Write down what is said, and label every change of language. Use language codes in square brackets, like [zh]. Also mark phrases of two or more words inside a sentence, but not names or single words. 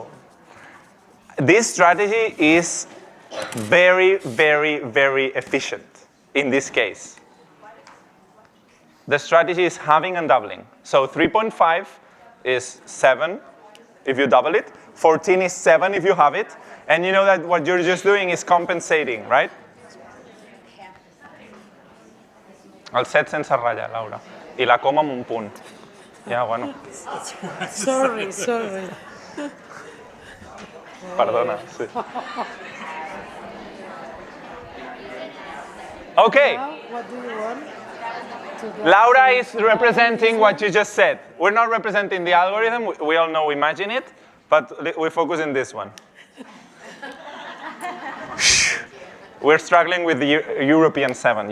[en] This strategy is very, very, very efficient in this case. The strategy is halving and doubling. So 3.5 is 7 if you double it. 14 is 7 if you have it. And you know that what you're just doing is compensating, right? [ca] El set sense ratlla, Laura. I la coma amb un punt. Ja, bueno. [en] Sorry. [ca] Perdona, sí. [en] Okay. What do you want? Laura is representing what you just said. We're not representing the algorithm. We all know imagine it, but we focus in this one. We're struggling with the European 7.